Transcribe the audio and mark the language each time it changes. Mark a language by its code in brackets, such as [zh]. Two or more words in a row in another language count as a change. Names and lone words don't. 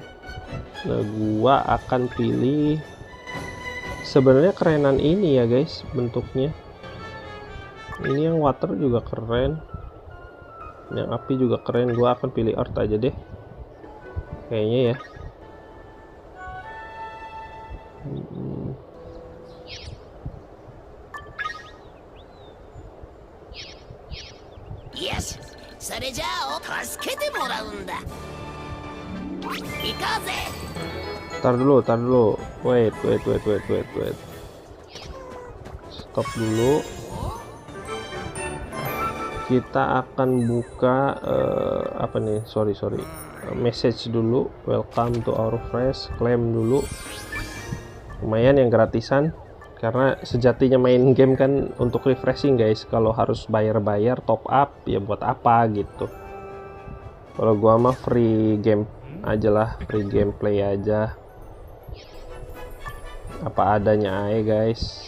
[id] Nah gua akan pilih, sebenarnya kerenan ini ya guys bentuknya. Ini yang water juga keren, yang api juga keren. Gua akan pilih Earth aja deh kayaknya ya. [ja] Yes, それじゃあ助けてもらうんだ。行こうぜ。 [id] Tar dulu, wait. Stop dulu. Kita akan buka apa nih? Sorry. Message dulu. [en] Welcome to our fresh. Claim dulu. [id] Lumayan yang gratisan. Karena sejatinya main game kan untuk refreshing guys. Kalau harus bayar top up ya buat apa gitu. Kalau gua mah [en] free game [id] aja lah, [en] free gameplay [id] aja. Apa adanya aja guys.